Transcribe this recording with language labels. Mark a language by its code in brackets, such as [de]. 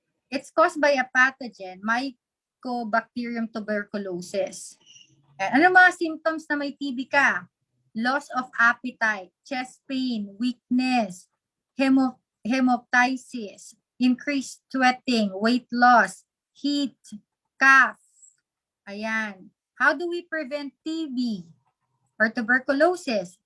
[en] It's caused by a pathogen, Mycobacterium tuberculosis. [tl] Ano mga symptoms na may TB ka? [en] Loss of appetite, chest pain, weakness, hemoptysis, increased sweating, weight loss, heat, cough. [tl] Ayan. [en] How do we prevent TB or tuberculosis?